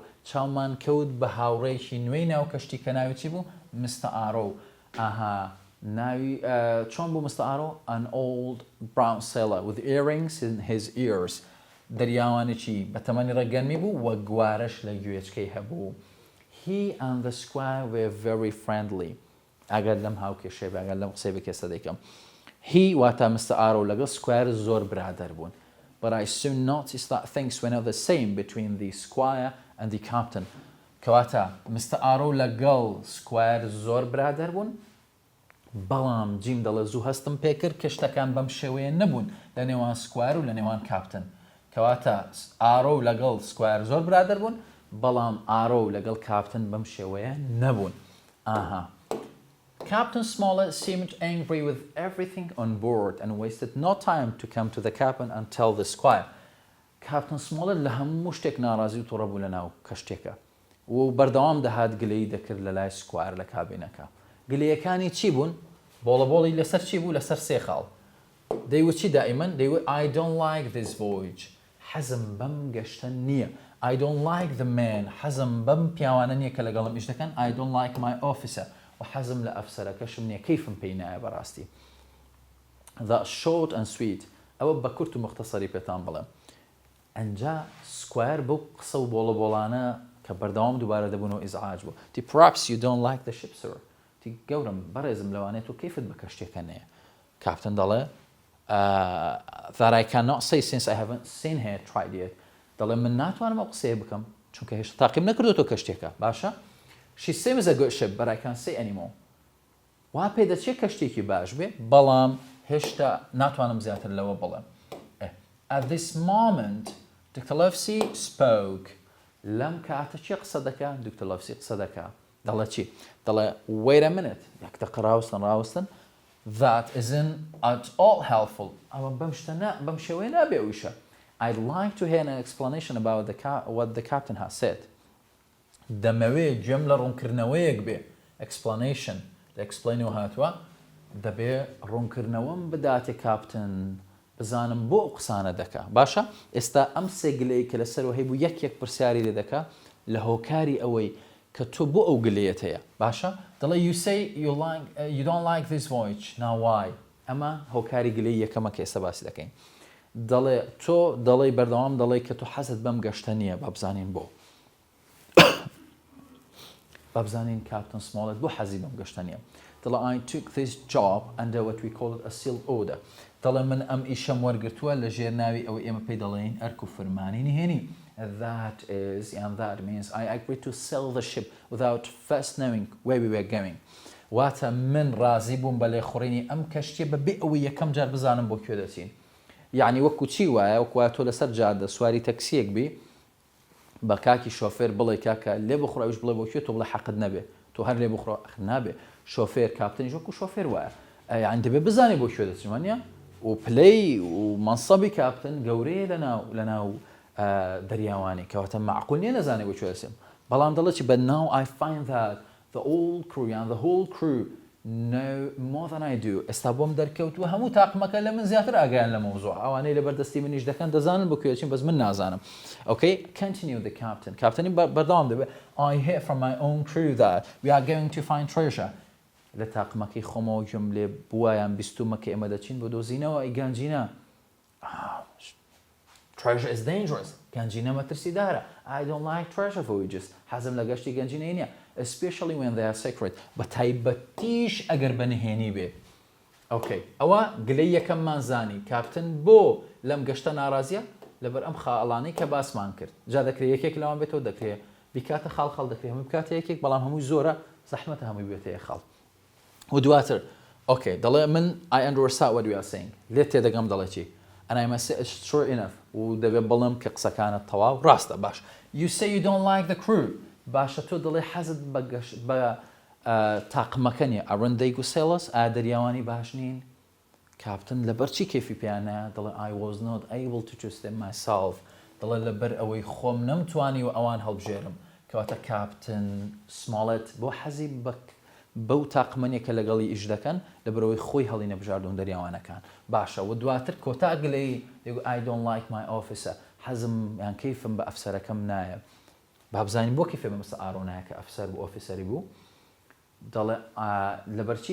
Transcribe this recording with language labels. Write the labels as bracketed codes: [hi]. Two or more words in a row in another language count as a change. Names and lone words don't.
[ckb] چاومان کەوت بە هاوڕێکی نوێی ناو کەشتی کە ناوی چی بوو, Mr. Arrow. ناوی چۆن بوو Mr. Arrow? [en] An old brown sailor with earrings in his ears. [ckb] دەریاوانێکی بە تەمەنی ڕەگەنمی بوو, وە گوارەش لە گوێچکەی هەبوو. [en] He and the squire were very friendly. [ckb] ئەگەر لەم هاوکێشەی بە, ئەگەر لەم قسەی بە کێسە دەیکەم. He واتە Mr. Arrow لەگەڵ سکوایر زۆر برادەر بوون. [en] But I soon noticed that things were not the same between the squire and the captain. [ckb] کەواتە Mr. Arrow لەگەڵ سکوایر زۆر برادەر بوون, بەڵام جیم دەڵێ زوو هەستم پێکرد کە شتەکان بەم شێوەیە نەبوون لە نێوان سکوایر و لە نێوان کاپتن. کەواتە ئارۆ لەگەڵ سکوایر زۆر برادەر بوون, بەڵام ئارۆ لەگەڵ کاپتن بەم شێوەیە نەبوون. [en] Captain Smollett seemed angry with everything on board and wasted no time to come to the cabin and tell the squire. [ckb] Captain Smollett لە هەموو شتێک ناڕازی و تووڕە بوو لە ناو کەشتێکە, و بەردەوام دەهات گلەیی دەکرد لە لای سکوایر لە کابینەکە. گلەیەکانی چی بوون؟ بۆڵەبۆڵی لەسەر چی بوو؟ لەسەر سێ خاڵ. دەیوت چی دائیمەن؟ دەیوت [en] I don't like this voyage. [ckb] حەزم بەم گەشتە نییە. [en] I don't like the man. [ckb] حەزم بەم پیاوانە نییە کە لەگەڵم ئیش دەکەن. [en] I don't like my officer. [ckb] و حەزم لە ئەفسەرەکەشم نییە, کەیفم پێی نایە بەڕاستی. [en] That's short and sweet. [ckb] ئەوە بە کورت و مختصری پێتان بڵێم. ئەنجا سکوایر بۆ قسە و بۆڵەبۆڵانە کە بەردەوام دووبارە دەبوون و ئیزعاج بوو. [en] تی perhaps you don't like the ship, sir. [ckb] تی گەورم بەڕێزم لەوانێت و کەیفت بە کەشتێکە نییە. کاپتن دەڵێ [en] that I cannot say since I haven't seen her tried yet. [ckb] دەڵێ من ناتوانم ئەو قسەیە بکەم چونکە هێشتا تاقیم نەکردوتەوە کەشتێکە. باشە؟ [en] She seems a good ship, but I can't say anymore. [ckb] وا پێ دەچێت کەشتێکی باش بێ, بەڵام هێشتا ناتوانم زیاتر لەوە بڵێم. [en] At this moment, Dr. Livesey spoke. [ckb] لەم کاتە چی قسە دەکات؟ Dr. Livesey قسە دەکات. دەڵێ چی؟ [en] دەڵێ wait a minute. [ckb] یەک دقە ڕاوستن. [en] That isn't at all helpful. [ckb] ئەوە بەم شێوەیە نابێ ویشە. [en] I'd like to hear an explanation about what the captain has said. [ckb] دەمەوێ گوێم لە ڕوونکردنەوەیەک بێ. Explanation. لە explain و هاتووە, دەبێ ڕوونکردنەوەم بداتێ کاپتن, بزانم بۆ ئەو قسانە دەکا. باشە؟ ئێستا ئەم سێ گلەیە کە لەسەرەوە هەیە بوو یەک پرسیاری لێ دەکا لە هۆکاری ئەوەی کە تۆ بۆ ئەو گلەیەت هەیە. باشە؟ دەڵێ [en] you say you don't like this voyage. Now why? [ckb] ئەمە هۆکاری گلەی یەکەمە کە ئێستا باسی دەکەین. دەڵێ تۆ دەڵێ بەردەوام دەڵێ کە تۆ حەزت بەم گەشتە نییە, با بزانین بۆ. با بزانین کاپتن سمۆڵێت بۆ حەزی بەم گەشتە نییە. [en] دەڵێ I took this job under what we call it a sealed order. [ckb] دەڵێ من ئەم ئیشەم وەرگرتووە لە ژێر ناوی ئەوەی ئێمە پێی دەڵێن ئەرک و فەرمانی نهێنی. [en] That is, and that means I agreed to sell the ship without first knowing where we were going. [ckb] واتە من ڕازی بووم بە لێخوڕینی ئەم کەشتیە بەبێ ئەوەی یەکەم جار بزانم بۆ کوێ دەچین. یعنی وەکو چی وایە, وەکوە تۆ لەسەر جادە سواری تەکسیەک بی, بە کاکی شۆفێر بڵێ کاکە لێ بخڕە ئەوش بڵێ بۆ کوێ, تۆ بڵێ حەقت نەبێ, تۆ هەر لێ بخڕە نابێ. شۆفێر کاپتنیش وەکو شۆفێر وایە, یعنی دەبێ بزانێ بۆ کوێ دەچین وانە, و پلەی و مەنسەبی کاپتن گەورەیە لەناو دەریاوانی, کەواتە معقول نییە نەزانێ بۆ کوێ دەچین. بەڵام دەڵێ چی, [en] but now I find that the whole crew no more than I do. [ckb] ئێستا بۆم دەرکەوت و هەموو تاقمەکە لە من زیاتر ئاگایان لە مەوزوع ئەوانەی لە بەردەستی منیش دەکەن دەزانن بۆ کوێچین بەس من نازانم. [en] Okay, continue the captain. [ckb] کاپتنی بەردەوام دەبێت. [en] I hear from my own crew that we are going to find treasure. [ckb] لە تاقمەکەی خۆمەوە گوێم لێ بوایان بیستومە کە ئێمە دەچین بۆ دۆزینەوە ئەی گەنجینە. [en] Treasure is dangerous. [ckb] گەنجینە مەترسیدارە. [en] I don't like treasure voyages. [ckb] حەزم لە گەشتی گەنجینەی نییە. [en] Especially when they are secret. [ckb] بە تایبەتیش ئەگەر بەنهێنی بێ. Okay. ئەوە گلەی یەکەممان زانی. کاپتن بۆ لەم گەشتە ناڕازیە لەبەر ئەم خاڵانەی کە باسمان کرد. جا دەکرێت یەکێک لەوان بێتەوە دەکرێت بیکاتە خاڵ دەکرێت هەمووی بکاتە یەکێک بەڵام هەمووی زۆرە زەحمەتە هەمووی بێتە یەک خاڵ. و دواتر [en] okay [ckb] دەڵێ من [en] I understand what you are saying. [ckb] لێت تێدەگەم دەڵێ چی؟ [en] And I must say it's true enough. [ckb] و دەبێت بڵم کە قسەکانت تەواو ڕاستە باش. [en] You say you don't like the crew. [ckb] باشە تۆ دڵێ حەزت بە تاقمەکە نیە ئەڕەندەی گوسێڵس ئادەریاوانی باش نین کاپتن لەبەر چی کێفی پێیانە دڵێ [en] I was not able to trust them myself [ckb] دڵێ لەبەر ئەوەی خۆم نەمتوانی و ئەوان هەڵبژێرم کەواتە کاپتن سماڵێت بۆ حەزی بەو تاقمەنیە کە لەگەڵی ئیش دەکەن لەبەرەوەی خۆی هەڵی نەبژاردون دەریاوانەکان باشە و دواتر کۆتا گلەی [en] I don't like my officer [ckb] حەزم یان کەیفم بە ئەفسەرەکەم نایە بابزانین بۆ کەفێ بەمەستە ئارۆنایە کە ئەفسەر بۆ ئۆفیسەری بوو دەڵێ لەبەرچی